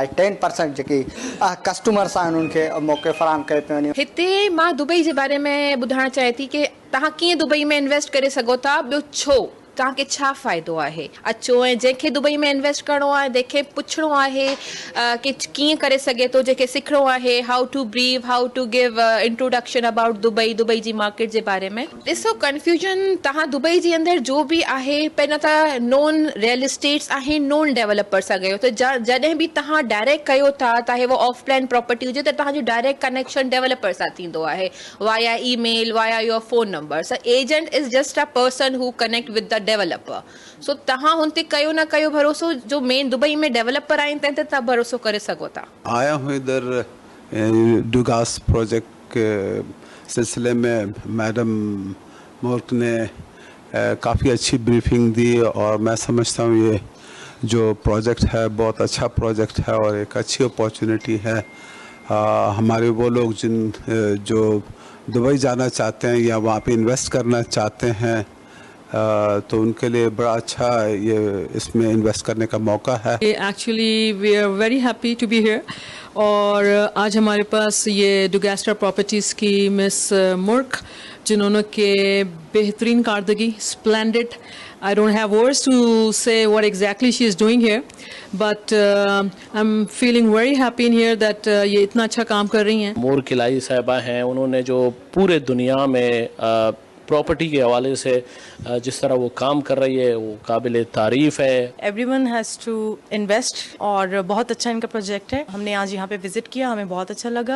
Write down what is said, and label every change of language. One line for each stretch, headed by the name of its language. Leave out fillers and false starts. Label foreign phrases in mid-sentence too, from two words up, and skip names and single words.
Sindhi: 10% जेकी कस्टमर्स आहिनि उनखे मौक़े फराहम कयो पियो वञे। हिते मां दुबई जे बारे में ॿुधाइण चाहियां थी कि तव्हां कीअं दुबई में इन्वेस्ट करे सघो था, ॿियो छो तव्हांखे छा फ़ाइदो आहे। अचो ऐं जंहिंखे दुबई में इन्वेस्ट करिणो आहे, जंहिंखे पुछिणो आहे कि कीअं करे सघे थो, जंहिंखे सिखिणो आहे
English: how to brief, how to give introduction about Dubai
Sindhi: जी मार्केट जे बारे में। ॾिसो, कन्फ्यूजन तव्हां दुबई जे अंदरि जो बि आहे, पहिरियों त
English: non real estates
Sindhi: आहिनि,
English: non developer
Sindhi: सां कयो। त जॾहिं बि तव्हां डायरेक्ट कयो था, चाहे वो
English: offline property
Sindhi: हुजे, त तव्हांजो
English: direct connection
Sindhi: डेवलपर सां थींदो आहे,
English: Via email, via your phone number. So agent is just a person who connect with the developer.
Sindhi: सो तव्हां हुन ते कयो न कयो भरोसो, जो मेन दुबई में डेवलपर आहिनि तंहिं ते तव्हां भरोसो करे सघो था।
Hindi: आया हूँ इधर डुगास प्रोजेक्ट के सिलसिले में मैडम मुर्क ने काफ़ी अच्छी ब्रीफिंग दी और मैं समझता हूँ ये जो प्रोजेक्ट है बहुत अच्छा प्रोजेक्ट है और एक अच्छी अपॉर्चुनिटी है। हमारे वो लोग जो दुबई जाना चाहते हैं या वहाँ पे इन्वेस्ट करना चाहते हैं, तो उनके लिए बड़ा अच्छा ये इसमें इन्वेस्ट करने का मौका है।
English: Actually we are very happy to be here
Hindi: और आज हमारे पास ये डोगस्टा प्रॉपर्टीज़ की मिस मुर्क, जिन्होंने के बेहतरीन कारदगी,
English: स्प्लेंडेड, I don't have words to say what exactly she is doing here, but I'm feeling very happy in here that
Hindi: ये इतना अच्छा काम कर रही हैं। मुर्क इलाही साहिबा हैं, उन्होंने जो पूरे दुनिया में प्रॉपर्टी के हवाले से जिस तरह वो काम कर रही है वो काबिल तारीफ़ है।
English: Everyone has to invest
Hindi: और बहुत अच्छा इनका प्रोजेक्ट है। हमने आज यहाँ पे विजिट किया, हमें बहुत अच्छा लगा।